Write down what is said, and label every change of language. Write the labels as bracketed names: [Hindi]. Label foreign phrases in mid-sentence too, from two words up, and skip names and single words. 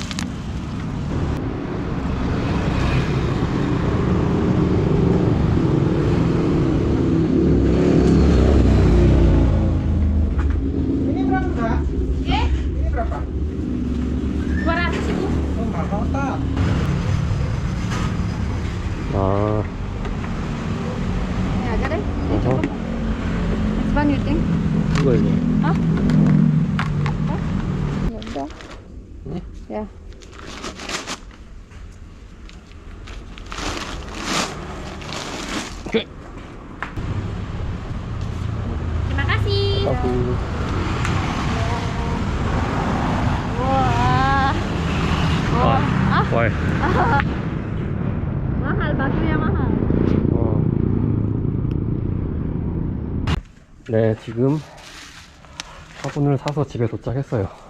[Indonesian] Ini berapa, Mbak? Ini berapa? 200.000. Oh, mahal tak? Ini aja deh. Ini cukup. [English] Next one you think? [Korean] 이거. [Indonesian] Hah? Ya udah. Ini? Ya. Oke. Terima kasih. Aku. Wah. Why? Mahal, batunya mahal. [Korean] 네, 지금 화분을 사서 집에 도착했어요.